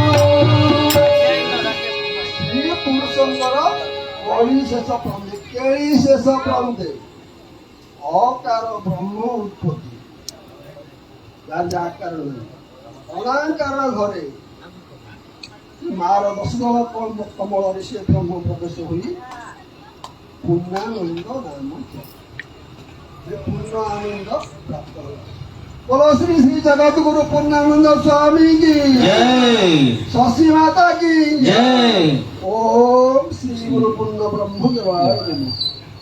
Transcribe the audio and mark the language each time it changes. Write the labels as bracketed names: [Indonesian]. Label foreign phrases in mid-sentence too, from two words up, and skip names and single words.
[Odia] ସ୍ତ୍ରୀ ପୁରୁଷଙ୍କର କଳି ଶେଷ ପ୍ରାନ୍ତେ କେଳି ଶେଷ ପ୍ରାନ୍ତେ ଅକାର ବ୍ରହ୍ମ ଉତ୍ପତ୍ତି ଯାର ଯେ ଆକାର ନାହିଁ ଅନାକାର ଘରେ ମାର ଦଶଦଳ କମଳରେ ସେ ବ୍ରହ୍ମ ପ୍ରବେଶ ହୋଇ ପୂର୍ଣ୍ଣାନନ୍ଦ ନାମ ପୂର୍ଣ୍ଣ ଆନନ୍ଦ ପ୍ରାପ୍ତ ହେଲା [Hindi] बोलो श्री श्री जगत गुरु पूर्णानंद स्वामी की जय शशि माता की जय। [Sanskrit] ओम श्री गुरु पूर्ण ब्रह्म देवाय नमः।